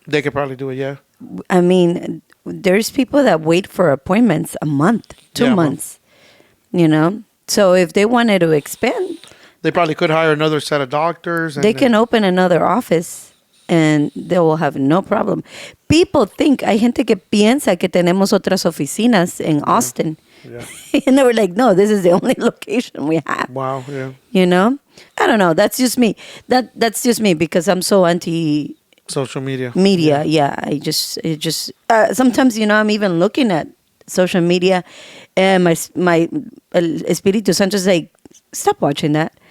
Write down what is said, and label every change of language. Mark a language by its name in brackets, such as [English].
[English] they could probably do it, yeah. I mean, there's people that wait for appointments a month, 2 Yeah, months, So if they wanted to expand, They probably could hire another set of doctors. And they can open another office and they will have no problem. People think, [Spanish] hay gente que piensa que tenemos otras oficinas en Austin. [English] Yeah. And they were like, no, this is the only location we have. Wow, yeah. I don't know. That's just me. That's just me because I'm so anti Social media. media. Yeah, it just sometimes I'm even looking at social media, and my El Espíritu Santo is like, stop watching that.